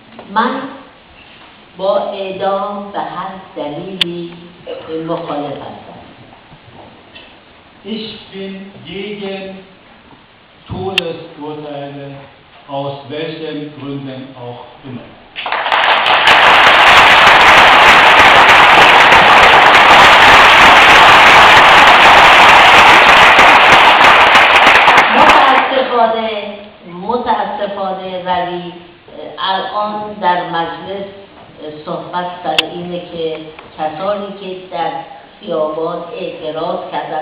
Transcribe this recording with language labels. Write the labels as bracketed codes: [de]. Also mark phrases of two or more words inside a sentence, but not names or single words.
[fa] من با اعدام به هر دلیلی مخالف هستم. [de] Ich bin gegen Todesurteile, aus welchen Gründen auch immer. [fa] متاسفانه ولی الان در مجلس صحبت سر اینه که کسانی که در خیابان اعتراض کردن